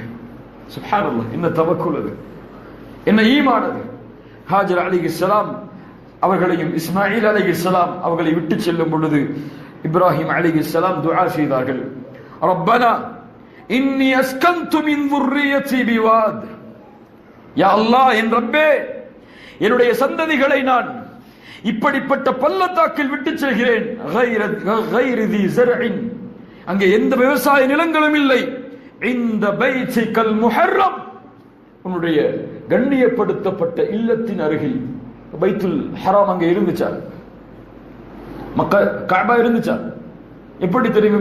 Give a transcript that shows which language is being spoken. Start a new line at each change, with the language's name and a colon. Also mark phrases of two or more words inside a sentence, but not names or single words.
Tamil: சுப்ஹானல்லாஹ், என்ன தவக்குல் அது, என்ன ஈமான் அது. ஹாஜர் அலைஹிஸ்ஸலாம் அவர்களையும் இஸ்மாயில் அலைஹிஸ்ஸலாம் அவர்களை விட்டு செல்லும் பொழுது இப்ராஹிம் அலைஹிஸ்ஸலாம் துஆ செய்தார்கள்,
Arabic: ربنا إني أسكنت من ذُرِّيَّتِي بِوَادٍ, يا الله
Tamil: என் ரப்பே, என்னுடைய சந்ததிகளை நான் இப்படிப்பட்ட பள்ளத்தாக்கில் விட்டு செல்கிறேன்,
Arabic: غَيْرِ ذِي زَرْعٍ,
Tamil: அங்கே எந்த விவசாய நிலங்களும் இல்லை, இந்த
Arabic: بيتك المحرم,
Tamil: உன்னுடைய கண்ணியப்படுத்தப்பட்ட இல்லத்தின் அருகில். பைத்துல் ஹராம் அங்கே இருந்துச்சா? மக்கா கஅபா இருந்துச்சா? எப்படி தெரியும்?